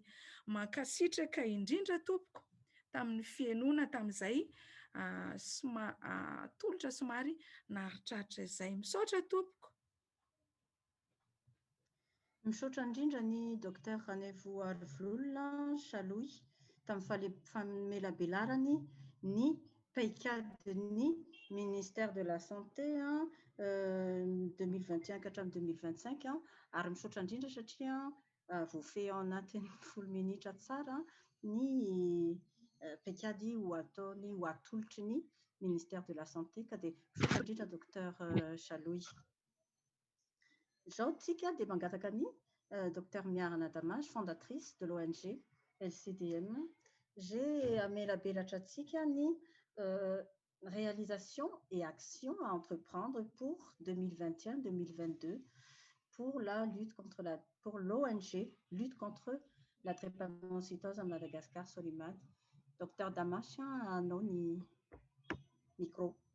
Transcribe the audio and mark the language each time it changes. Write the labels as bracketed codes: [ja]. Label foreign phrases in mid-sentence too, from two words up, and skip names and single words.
[mg] Mankasitraka indrindra tompoko tamin'ny fienoana tamin'izay tolotra somary naharitraritra izay. Misaotra tompoko. Misaotra indrindra ny Dr Ranevou Arvolona Shaloy tamin'ny famelabelarany ny paikadin'ny [fr] ministère de la santé [mg] 2021 ka hatramin'ny 2025 ary misaotra indrindra satria voafehy ao anatin'ny 10 minitra tsara ny paikady ho ataony ho atolotry ny [fr] ministère de la santé. [mg] Ka dia misaotra indrindra Dr Shaloy. Izao tsika dia mangataka ny Dr Miarana Damasy, [fr] fondatrice de l'ONG LCDM. J'ai [mg] amelabelatra antsika ny [fr] réalisation et action à entreprendre pour 2021-2022 pour la lutte contre pour l'ONG lutte contre la drépanocytose à Madagascar, Solimad. [mg] Dr Damasy, anao ny micro.